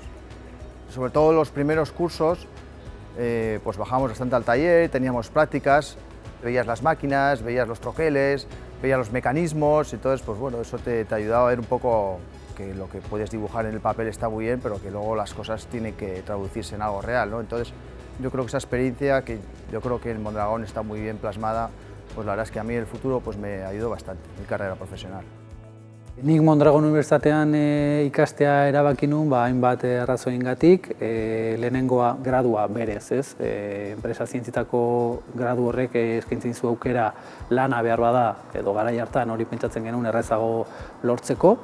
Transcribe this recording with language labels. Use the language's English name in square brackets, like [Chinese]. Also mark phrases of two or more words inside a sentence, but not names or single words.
[Spanish] Sobre todo los primeros cursos, pues bajamos bastante al taller, teníamos prácticas, veías las máquinas, veías los troqueles, veías los mecanismos, entonces, pues bueno, eso te ayudaba a ver un poco que lo que puedes dibujar en el papel está muy bien, pero que luego las cosas tienen que traducirse en algo real, ¿no? Entonces, yo creo que esa experiencia, que yo creo que en Mondragón está muy bien plasmada, pues la verdad es que a mí el futuro pues me ayudó bastante, mi carrera profesional. [Basque] Nik Mondragon Unibertsitatean ikastea erabaki nuen, hainbat arrazoiengatik. Lehenengoa gradua berez, ez? Enpresa zientzietako gradu horrek eskaintzen dizu aukera lana behar bada, edo garai hartan hori pentsatzen genuen errazago lortzeko.